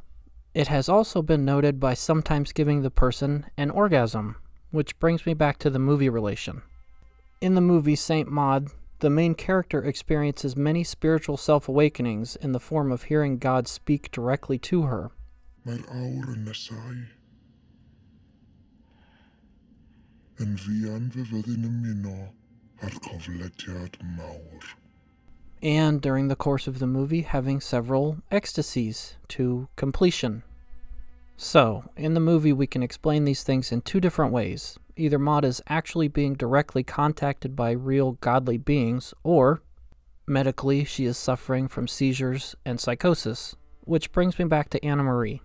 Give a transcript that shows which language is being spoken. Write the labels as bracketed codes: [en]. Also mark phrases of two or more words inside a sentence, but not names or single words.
[en] It has also been noted by sometimes giving the person an orgasm, which brings me back to the movie relation. In the movie Saint Maud, the main character experiences many spiritual self-awakenings in the form of hearing God speak directly to her. [cy] Mae'r awr yn nesau. Yn fuan fy fyddin ymuno ar coflediad mawr. [en] And during the course of the movie, having several ecstasies to completion. So, in the movie, we can explain these things in two different ways. Either Maud is actually being directly contacted by real godly beings, or medically, she is suffering from seizures and psychosis, which brings me back to Anna Marie.